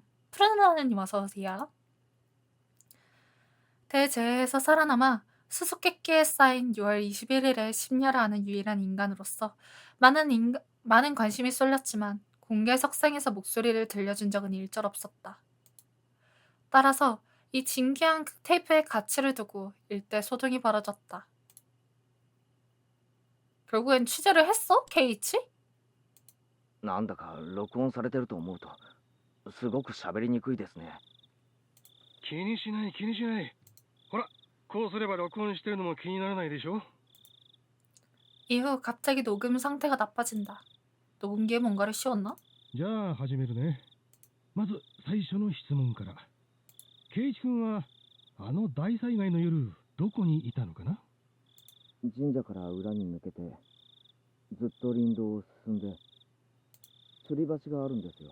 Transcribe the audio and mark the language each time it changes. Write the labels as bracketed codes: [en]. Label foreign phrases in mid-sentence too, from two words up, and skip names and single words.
[ko] 푸른하느님 어서오세요. 대제에서 살아남아 수수께끼에 쌓인 6월 21일에 심려를 하는 유일한 인간으로서 많은 관심이 쏠렸지만 공개 석상에서 목소리를 들려준 적은 일절 없었다. 따라서 이 진귀한 테이프의 가치를 두고 일대 소동이 벌어졌다. 결국엔 취재를 했어? KH? [ja] なんだか録音されてると思うとすごく喋りにくいですね。気にしない気にしない。ほら、こうすれば録音してるのも気にならないでしょ。 [ko] 이후 갑자기 녹음 상태가 나빠진다. 녹음기에 뭔가를 씌웠나? [ja] じゃあ始めるね。まず最初の質問から。圭一君はあの大災害の夜どこにいたのかな。神社から裏に抜けてずっと林道を進んで吊り橋があるんですよ。